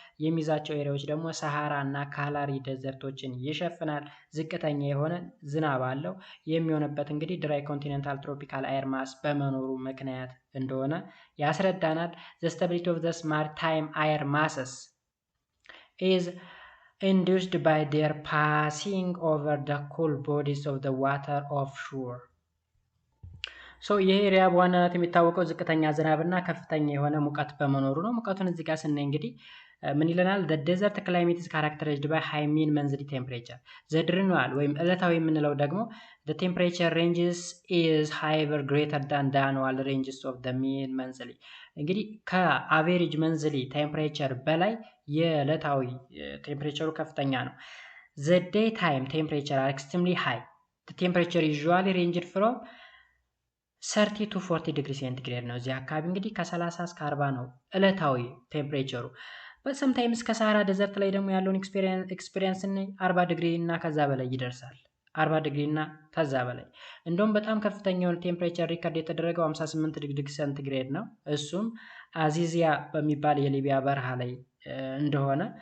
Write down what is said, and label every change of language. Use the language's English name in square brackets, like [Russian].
[Amharic] የሚይዛቸው ኤሪያዎች ደግሞ ሰሃራ እና ካላሪ ደዘርቶችን ይሸፍናል። ዝቅተኛ የሆነ ዝናብ አለው። የሚሆንበት እንግዲህ ድራይ ኮንቲኔንታል ትሮፒካል አየር ማስ በመኖሩ ምክንያት እንደሆነ ያስረዳናል። [English] the stability of the maritime air masses is induced by their passing over the cool bodies of the water offshore. [Amharic] ይህ ኤሪያ በዋናነት የሚታወቀው ዝቅተኛ ዝናብና ከፍተኛ የሆነ ሙቀት በመኖሩ ነው። ሙቀቱን እዚህ ጋር ስናይ እንግዲህ ምን ይለናል? [English] the desert climate is characterized by high mean monthly temperature. [Amharic] ዘድርኗል ወይም ዕለታዊ የምንለው ደግሞ [English] the temperature ranges is however greater than the annual ranges of the mean monthly. [Amharic] እንግዲህ ከአቬሬጅ መንዝሊ ቴምፕሬቸር በላይ የዕለታዊ ቴምፕሬቸሩ ከፍተኛ ነው። [English] the daytime temperature are extremely high. the temperature usually ranged from 30 to 40 [Amharic] ዲግሪ ሴንቲግሬድ ነው። እዚህ አካባቢ እንግዲህ ከ30 እስከ 40 ነው ዕለታዊ ቴምፕሬቸሩ። በሰምታይምስ ከሳሃራ ደዘርት ላይ ደግሞ ያለውን ኤክስፒሪየንስ እና 40 ዲግሪ እና ከዛ በላይ ይደርሳል። 40 ዲግሪ እና ከዛ በላይ እንደውም በጣም ከፍተኛ የሆነ ቴምፕሬቸር ሪከርድ የተደረገው 58 ዲግሪ ሴንቲግሬድ ነው። እሱም አዚዚያ በሚባል የሊቢያ በረሃ ላይ እንደሆነ